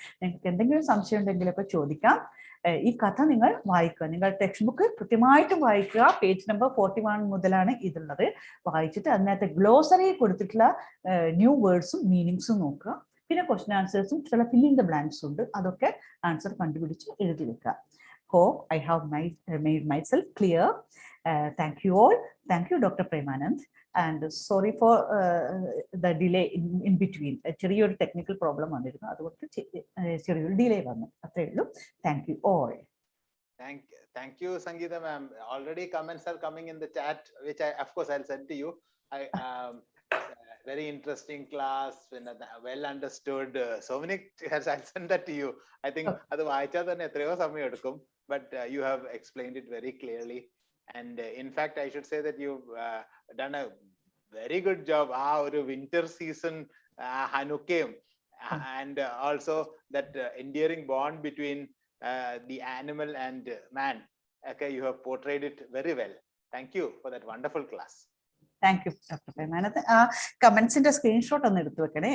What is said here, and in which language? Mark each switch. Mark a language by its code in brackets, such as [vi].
[ml] നിങ്ങൾക്ക് എന്തെങ്കിലും സംശയം ഉണ്ടെങ്കിലൊക്കെ ചോദിക്കാം. ഈ കഥ നിങ്ങൾ വായിക്കുക, നിങ്ങൾ ടെക്സ്റ്റ് ബുക്ക് കൃത്യമായിട്ടും വായിക്കുക. പേജ് നമ്പർ 41 മുതലാണ് ഇതുള്ളത്. വായിച്ചിട്ട് അതിനകത്ത് ഗ്ലോസറി കൊടുത്തിട്ടുള്ള ന്യൂ വേർഡ്സും മീനിങ്സും നോക്കുക. പിന്നെ ക്വസ്റ്റ്യൻ ആൻസേഴ്സും ചില ഫില്ലിംഗ് ദ ബ്ലാങ്ക്സ് ഉണ്ട്, അതൊക്കെ ആൻസർ കണ്ടുപിടിച്ച് എഴുതി വെക്കുക. [en] Hope I have made myself clear. Thank you all. Thank you, Dr. Premanand. And sorry for the delay in between. [ml] ചെറിയൊരു ടെക്നിക്കൽ പ്രോബ്ലം വന്നിരുന്നു, അതുകൊണ്ട് ചെറിയൊരു ഡിലേ വന്നു, അത്രേ ഉള്ളൂ. [en] Thank you all. Thank you, Sangeeta ma'am. Already comments are coming in the chat, which of course I'll send to you. Very interesting class, well understood. So many, I'll send that to you. I think [ml] adu vaicha thanne etrayo samayam edukkum, [en] but you have explained it very clearly. And in fact, I should say that you've done a very good job. Oru winter season Hanukkah, and also that endearing bond between the animal and man. Okay, you have portrayed it very well. Thank you for that wonderful class. Thank you, Dr. Premanand. [ml] Comments-ന്റെ screenshot ഒന്ന് എടുത്തു വെക്കണേ.